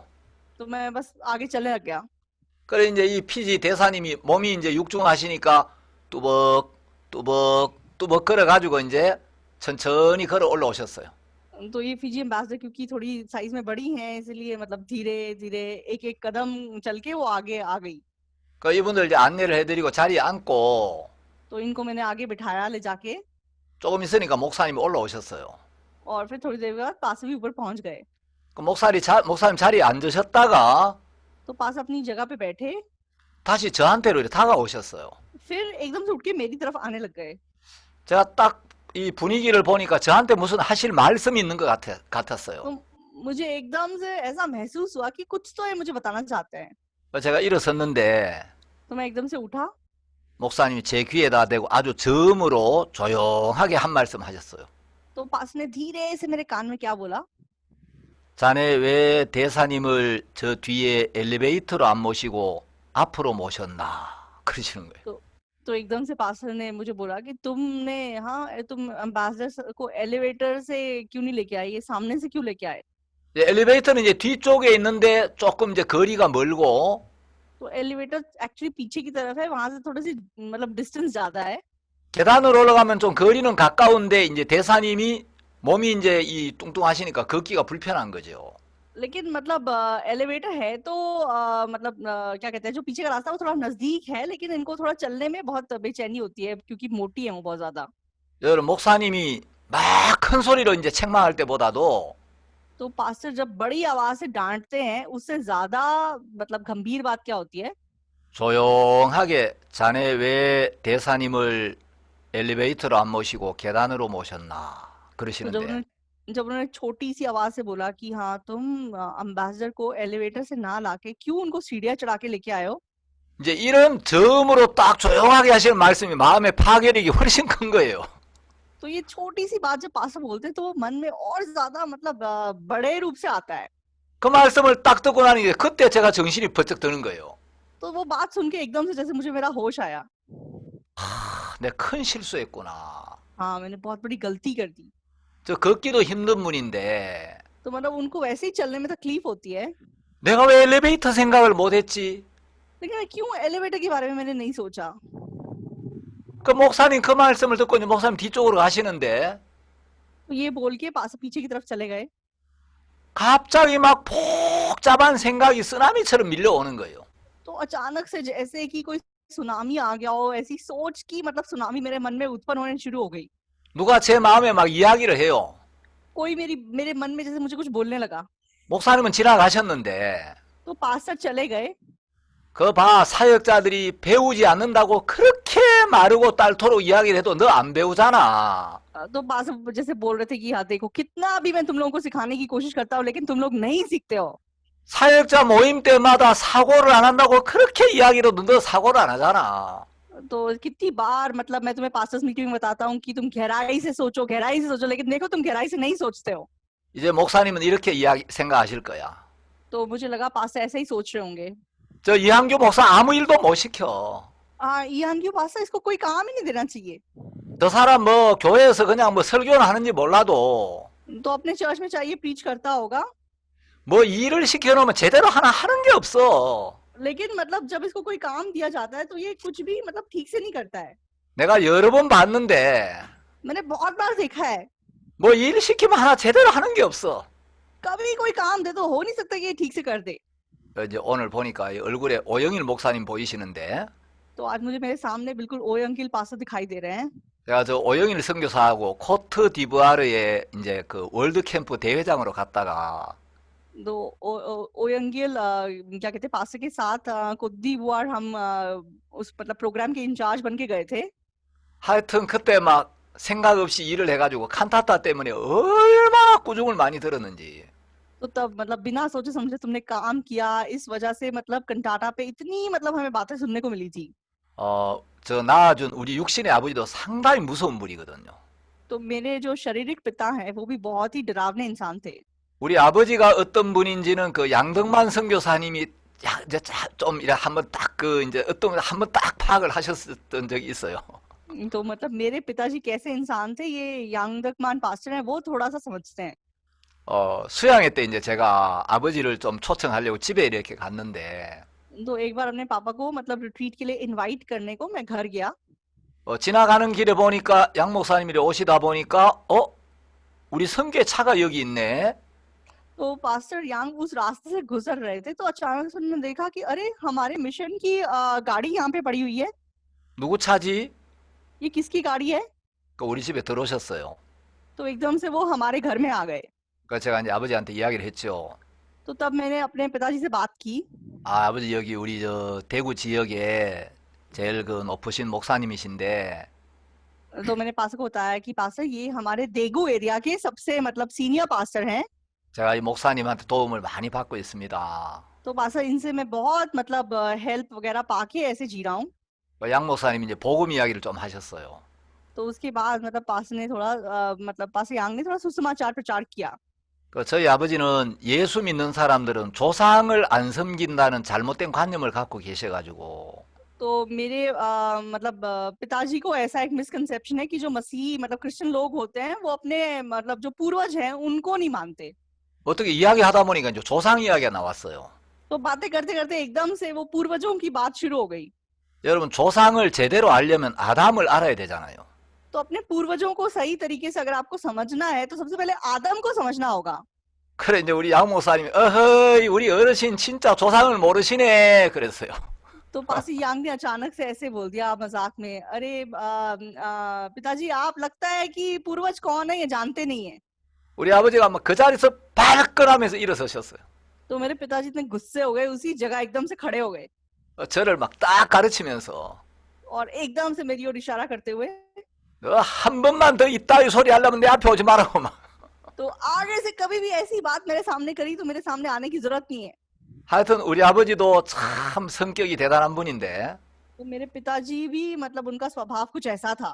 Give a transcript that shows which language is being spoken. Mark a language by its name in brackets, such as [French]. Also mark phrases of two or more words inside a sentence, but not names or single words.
[Hindi] तो मैं बस आगे चलने लग गया। [Korean] 그래 이제 이 피지 대사님이 몸이 이제 육중하시니까 뚜벅 걸어가지고 이제 천천히 걸어 올라오셨어요. [Hindi] तो ये फिजी एम्बेसडर क्योंकि थोड़ी साइज में बड़ी हैं, इसलिए मतलब धीरे धीरे एक एक कदम चल के वो आगे आ गई। [Korean] 그 이분들 이제 안내를 해드리고 자리에 앉고 [Hindi] तो इनको मैंने आगे बिठाया ले जाके, [Korean] 조금 있으니까 목사님이 올라오셨어요. [Hindi] और फिर थोड़ी देर बाद पास भी ऊपर पहुंच गए। [Korean] 그 목사님 자리에 앉으셨다가 [Hindi] तो पास अपनी जगह पे बैठे, [Korean] 다시 저한테로 이렇게 다가오셨어요. [Hindi] फिर एकदम से उठ के मेरी तरफ आने लग गए। [Korean] 제가 딱 이 분위기를 보니까 저한테 무슨 하실 말씀이 있는 것 같았어요. [Hindi] तो मुझे एकदम से ऐसा महसूस हुआ कि कुछ तो ये मुझे बताना चाहते हैं। [Korean] 제가 일어섰는데 [Hindi] तो मैं एकदम से उठा, [Korean] 목사님이 제 귀에다 대고 아주 저음으로 조용하게 한 말씀 하셨어요. [Hindi] तो पास ने धीरे से मेरे कान में क्या बोला, [Korean] 자네 왜 대사님을 저 뒤에 엘리베이터로 안 모시고 앞으로 모셨나 그러시는 거예요. [Hindi] तो एकदम से पास्टर ने मुझे बोला कि तुम एम्बेसडर को एलिवेटर से क्यों नहीं लेके आए, ये सामने से क्यों लेके आए। [Korean] 이제 엘리베이터는 이제 뒤쪽에 있는데 조금 이제 거리가 멀고 [Hindi] तो [English] elevator actually [Hindi] पीछे की तरफ है, वहां से थोड़ी सी मतलब डिस्टेंस ज्यादा है। [Korean] 계단으로 올라가면 좀 거리는 가까운데 이제 대사님이 몸이 이제 이 뚱뚱하시니까 걷기가 불편한 거죠. [Hindi] लेकिन मतलब एलिवेटर है तो मतलब क्या कहते हैं, जो पीछे का रास्ता वो थोड़ा नजदीक है, लेकिन इनको थोड़ा चलने में बहुत बेचैनी होती है क्योंकि मोटी है वो बहुत ज्यादा। [Korean] 여러분 목사님이 막 큰 소리로 이제 책망할 때보다도 [Hindi] तो पास्टर जब बड़ी आवाज से डांटते हैं उससे ज्यादा मतलब गंभीर बात क्या होती है, [Korean] 조용하게 자네 왜 대사님을 엘리베이터로 안 모시고 계단으로 모셨나 [Hindi] तो [Korean] 그러시는데 [Hindi] जब उन्होंने छोटी सी आवाज से बोला कि हाँ तुम अम्बेसडर को एलिवेटर से ना लाके क्यों उनको सीढ़ियां चढ़ा के लेके आए हो। [Korean] 이제 이런 저음으로 딱 조용하게 하시는 말씀이 마음의 파괴력이 훨씬 큰 거예요. [Hindi] तो ये छोटी सी बात जब पास्टर बोलते हैं तो वो मन में और ज्यादा मतलब बड़े रूप से आता है। [Korean] 그 말씀을 딱 듣고 나니 그때 제가 정신이 번쩍 드는 거예요. [Hindi] तो वो बात सुन के एकदम से जैसे मुझे मेरा होश आया, [Korean] 내가 큰 실수했구나. [Hindi] हाँ मैंने बहुत बड़ी गलती कर दी। [Korean] 저 걷기도 힘든 분인데 [Hindi] तो मतलब उनको वैसे ही चलने में तकलीफ होती है, [Korean] 내가 왜 엘리베이터 생각을 못했지? [Hindi] लेकिन मैं क्यों एलिवेटर के बारे में मैंने नहीं सोचा। [Korean] 그 목사님 그 말씀을 듣고 이제 목사님 뒤쪽으로 가시는데 [Hindi] तो ये बोल के पास पीछे की तरफ चले गए, [Korean] 갑자기 막 복잡한 생각이 쓰나미처럼 밀려오는 거예요. [Hindi] तो अचानक से जैसे कि कोई सुनामी आ गया हो, ऐसी सोच की मतलब सुनामी मेरे मन में उत्पन्न होने शुरू हो गई। [Korean] 누가 제 마음에 막 이야기를 해요. [Hindi] कोई मेरे मन में जैसे मुझे कुछ बोलने लगा। [Korean] 목사님은 지나가셨는데 [Hindi] तो पास्टर चले गए, [Korean] 그 봐 사역자들이 배우지 않는다고 그렇게 마르고 딸토록 이야기를 해도 너 안 배우잖아. [Hindi] तो पास्टर जैसे बोल रहे थे कि हाँ देखो कितना भी मैं तुम लोगों को सिखाने की कोशिश करता हूँ लेकिन तुम लोग नहीं सीखते हो। [Korean] 사역자 모임 때마다 사고를 안 한다고 그렇게 이야기를 해도 너 사고를 안 하잖아. [Hindi] तो कितनी बार मतलब मैं तुम्हें [English] pastors meeting [Hindi] में बताता हूँ कि तुम गहराई से सोचो, लेकिन देखो तुम गहराई से नहीं सोचते हो। [Korean] 이제 목사님은 이렇게 생각하실 거야. [Hindi] तो मुझे लगा पास्टर ऐसे ही सोच रहे होंगे, [Korean] 저 이한규 목사 아무 일도 못 सि켜. [Hindi] हाँ ईहान क्यों पास्टर इसको कोई काम ही नहीं देना चाहिए। [Korean] 저 사람 뭐 교회에서 그냥 뭐 설교는 하는지 몰라도 [Hindi] तो अपने चर्च में चाहिए प्रीच करता होगा, [Korean] 뭐 일을 시켜놓으면 제대로 하나 하는 게 없어. [Hindi] लेकिन मतलब जब इसको कोई काम दिया जाता है तो ये कुछ भी मतलब ठीक से नहीं करता है। [Korean] 내가 여러 번 봤는데 [Hindi] मैंने बहुत बार देखा है, [Korean] 뭐 일 시키면 하나 제대로 하는 게 없어. [Hindi] कभी कोई काम दे तो हो नहीं सकता कि ये ठीक से कर दे। [Korean] 이제 오늘 보니까 이 얼굴에 오영일 목사님 보이시는데 [Hindi] तो आज मुझे मेरे सामने बिल्कुल ओए अंकिल पास्टर दिखाई दे रहे हैं। [Korean] 제가 저 오영일 선교사하고 코트 디부아르에 이제 그 월드 캠프 대회장으로 갔다가 [Hindi] तो ओयंगिल क्या कहते हैं पास्टर के साथ कुछ बार हम उस मतलब प्रोग्राम के इंचार्ज बन के गए थे। [Korean] 하여튼 그때 막 생각 없이 일을 해가지고 칸타타 때문에 얼마나 꾸중을 많이 들었는지. [Hindi] तो तब मतलब बिना सोचे समझे तुमने काम किया, इस वजह से मतलब कंटाटा पे इतनी मतलब हमें बातें सुनने को मिली थी। [Korean] 저 낳아준 우리 육신의 아버지도 상당히 무서운 분이거든요. [Hindi] तो मेरे जो शारीरिक पिता हैं वो भी बहुत ही डरावने इंसान थे। [Korean] 우리 아버지가 어떤 분인지는 그 양덕만 선교사님이 이제 좀 이래 한번 딱 그 이제 어떤 한번 딱 파악을 하셨던 적이 있어요. [Hindi] तो मतलब मेरे पिताजी कैसे इंसान थे ये यांग दकमान पास्टर हैं वो थोड़ा सा समझते हैं। [Korean] 수양회 때 이제 제가 아버지를 좀 초청하려고 집에 이렇게 갔는데 [Hindi] तो एक बार अपने पापा को मतलब रिट्रीट के लिए इनवाइट करने को मैं घर गया। [Korean] 지나가는 길에 보니까 양 목사님이 오시다 보니까 우리 성교의 차가 여기 있네. [Hindi] तो पास्टर यांग उस रास्ते से गुजर रहे थे तो अचानक से उन्होंने देखा कि अरे हमारे मिशन की गाड़ी यहाँ पे पड़ी हुई है। [Korean] 누구 차지? [Hindi] ये किसकी गाड़ी है? [Korean] 우리 집에 들어오셨어요. [Hindi] तो एकदम से वो हमारे घर में आ गए। [Korean] 그래서 제가 이제 아버지한테 이야기를 했죠. [Hindi] तो तब मैंने अपने पिताजी से बात की। [Korean] 아버지 여기 우리 저 대구 지역에 제일 그 높으신 목사님이신데 [Hindi] तो मैंने पास्टर को बताया कि पास्टर ये हमारे देगू एरिया के सबसे मतलब [English] senior pastor [Hindi] हैं। [Korean] 제가 이 목사님한테 도움을 많이 받고 있습니다. [Hindi] तो पास्टर इनसे मैं बहुत मतलब हेल्प वगैरह पाके ऐसे जी रहा हूँ। [Korean] 양 목사님이 이제 복음 이야기를 좀 하셨어요. [Hindi] तो उसके बाद मतलब पास्टर ने थोड़ा मतलब पास्टर यांग ने थोड़ा सुसमाचार प्रचार किया। [Korean] 저희 아버지는 예수 믿는 사람들은 조상을 안 섬긴다는 잘못된 관념을 갖고 계셔가지고 [Hindi] तो मेरे मतलब पिताजी को ऐसा एक मिसकंसेप्शन है कि जो मसीह मतलब क्रिश्चियन लोग होते हैं वो अपने मतलब जो पूर्वज हैं उनको नहीं मानते। [Korean] 어떻게 이야기하다 보니까 이제 조상 이야기가 나왔어요. [Hindi] तो बातें करते करते एकदम से वो पूर्वजों की बात शुरू हो गई। [Korean] 여러분 조상을 제대로 알려면 아담을 알아야 되잖아요. [Hindi] तो अपने पूर्वजों को सही तरीके से अगर आपको समझना है तो सबसे पहले आदम को समझना होगा। [Korean] 그래 이제 우리 양 목사님이 어허이 우리 어르신 진짜 조상을 모르시네 그랬어요. [Hindi] तो पासी यांग ने अचानक से ऐसे बोल दिया मजाक में, अरे पिताजी आप लगता है कि पूर्वज कौन है ये जानते नहीं है। [Korean] 우리 아버지가 막 그 자리에서 발끈하면서 일어서셨어요. [Hindi] तो मेरे पिताजी इतने गुस्से हो गए उसी जगह एकदम से खड़े हो गए [Korean] 저를 막 딱 가르치면서 [Hindi] और एकदम से मेरी ओर इशारा करते हुए [Korean] 너 한 번만 더 이따위 소리 하려면 내 앞에 오지 말라고 막. [Hindi] तो आगे से कभी भी ऐसी बात मेरे सामने करी तो मेरे सामने आने की जरूरत नहीं है। [Korean] 하여튼 우리 아버지도 참 성격이 대단한 분인데 [Hindi] तो मेरे पिताजी भी मतलब उनका स्वभाव कुछ ऐसा था।